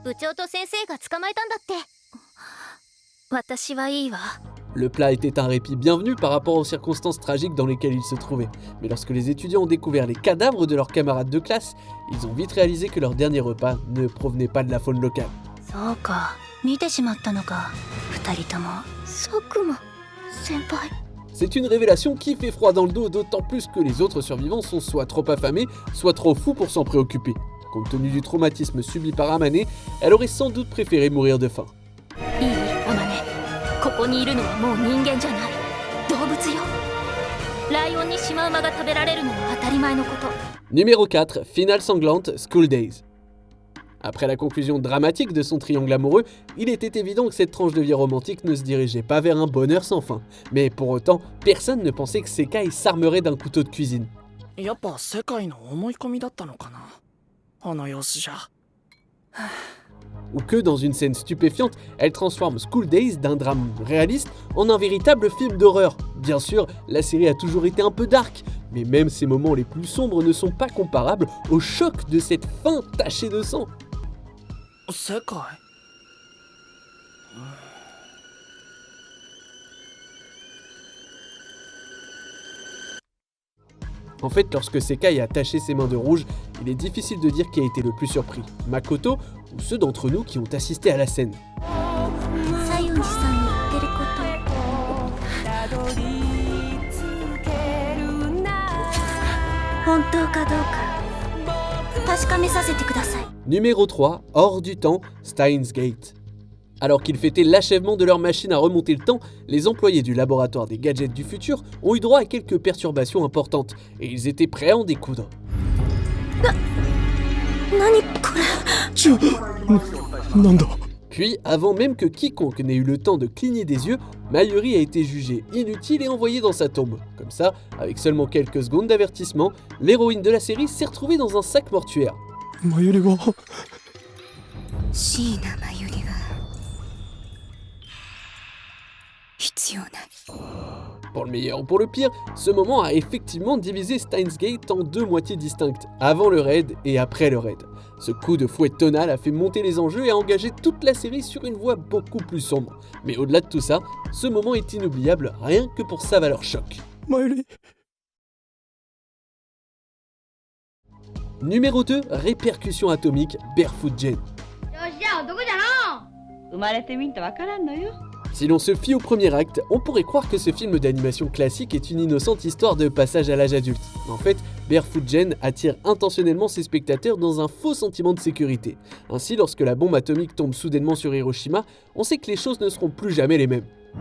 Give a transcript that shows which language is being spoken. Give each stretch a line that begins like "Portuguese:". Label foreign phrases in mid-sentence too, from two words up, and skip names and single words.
French: Le plat était un répit bienvenu par rapport aux circonstances tragiques dans lesquelles ils se trouvaient. Mais lorsque les étudiants ont découvert les cadavres de leurs camarades de classe, ils ont vite réalisé que leur dernier repas ne provenait pas de la faune locale.
Japanese: そうか、見てしまったのか、二人とも。佐久間先輩。
French: C'est une révélation qui fait froid dans le dos, d'autant plus que les autres survivants sont soit trop affamés, soit trop fous pour s'en préoccuper. Compte tenu du traumatisme subi par Amane, elle aurait sans doute préféré mourir de faim.
Japanese: いい、アマネ。ここにいるのはもう人間じゃない。動物よ。ライオンにシマウマが食べられるのは当たり前のこと。
French: Numéro 4, finale sanglante, School Days. Après la conclusion dramatique de son triangle amoureux, il était évident que cette tranche de vie romantique ne se dirigeait pas vers un bonheur sans fin. Mais pour autant, personne ne pensait que Sekai s'armerait d'un couteau de cuisine.
Japanese: やっぱ世界の思い込みだったのかな、あの様子じゃ。
French: Ou que, dans une scène stupéfiante, elle transforme School Days d'un drame réaliste en un véritable film d'horreur. Bien sûr, la série a toujours été un peu dark, mais même ces moments les plus sombres ne sont pas comparables au choc de cette fin tachée de sang.
Japanese: 世界。
French: En fait, lorsque Sekai a taché ses mains de rouge, il est difficile de dire qui a été le plus surpris, Makoto ou ceux d'entre nous qui ont assisté à la scène.
Japanese: 西園寺さんに言ってること。本当かどうか確かめさせてください。
French: Numéro 3, hors du temps, Steins Gate. Alors qu'ils fêtaient l'achèvement de leur machine à remonter le temps, les employés du laboratoire des gadgets du futur ont eu droit à quelques perturbations importantes, et ils étaient prêts à en découdre.
Japanese: 何これ。なんだ。
French: Puis, avant même que quiconque n'ait eu le temps de cligner des yeux, Mayuri a été jugée inutile et envoyée dans sa tombe. Comme ça, avec seulement quelques secondes d'avertissement, l'héroïne de la série s'est retrouvée dans un sac mortuaire.
Japanese: マユリが。椎名真由里は必要ない。
French: Pour le meilleur ou pour le pire, ce moment a effectivement divisé Steins Gate en deux moitiés distinctes, avant le raid et après le raid. Ce coup de fouet tonal a fait monter les enjeux et a engagé toute la série sur une voie beaucoup plus sombre. Mais au-delà de tout ça, ce moment est inoubliable rien que pour sa valeur choc.
Japanese: マユリ。
French: Numéro 2, répercussion atomique, Barefoot Gen.
Japanese: 生まれてみんとわからんのよ。
French: Si l'on se fie au premier acte, on pourrait croire que ce film d'animation classique est une innocente histoire de passage à l'âge adulte. En fait, Barefoot Gen attire intentionnellement ses spectateurs dans un faux sentiment de sécurité. Ainsi, lorsque la bombe atomique tombe soudainement sur Hiroshima, on sait que les choses ne seront plus jamais les mêmes.